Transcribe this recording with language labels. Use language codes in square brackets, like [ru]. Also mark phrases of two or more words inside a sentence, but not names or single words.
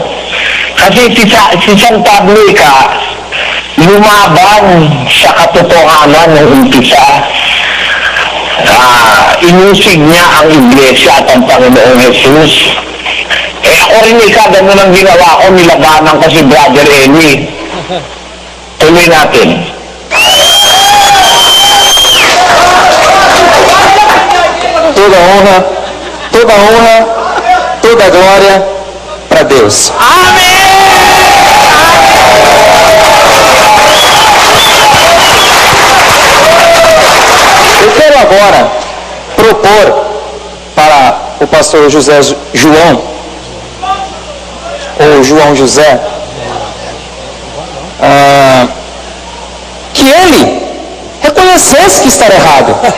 [tl] Kasi si San Pablo lumaban sa katotohanan ng umpisa. Inusig niya ang Iglesia at ang Panginoong Jesus. Ako rin ganun ang ginawa ko, nilabanan ko si Brother Eli. Tuloy natin. [pt] Toda honra, toda glória para Deus. Eu quero agora propor para o pastor José João, ou João José, que ele reconhecesse que está errado.